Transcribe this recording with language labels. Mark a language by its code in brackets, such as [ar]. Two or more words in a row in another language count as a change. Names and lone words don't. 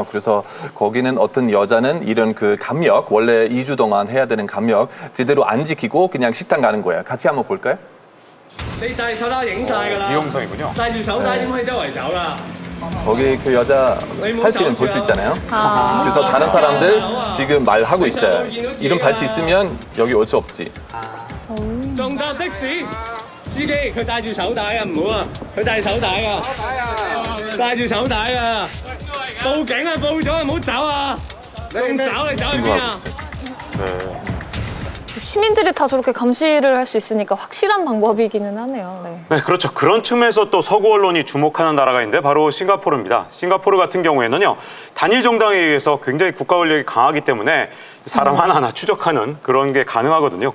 [ko] 그래서 거기는 어떤 여자는 이런 감역 원래 2주 동안 해야 되는 감역 제대로 안 지키고 그냥 식당 가는 거예요. 같이 한번 볼까요? 이 영상이군요. 거기 그 여자 팔찌는 볼 수 있잖아요. 그래서 다른 사람들 지금 말하고 있어요. 이런 팔찌 있으면 여기 올 수 없지. [yue] 仲搭的士司機佢戴住手帶啊，唔好啊，佢戴手帶啊，戴住手帶啊，報警啊，報咗唔好走啊，仲走你走去邊啊？ [ko] 시민들이 다 저렇게 감시를 할 수 있으니까 확실한 방법이기는 하네요. 네. 네, 그렇죠. 그런 측면에서 또 서구 언론이 주목하는 나라가 있는데 바로 싱가포르입니다. 싱가포르 같은 경우에는요, 단일 정당에 의해서 굉장히 국가 권력이 강하기 때문에 사람 하나하나 추적하는 그런 게 가능하거든요.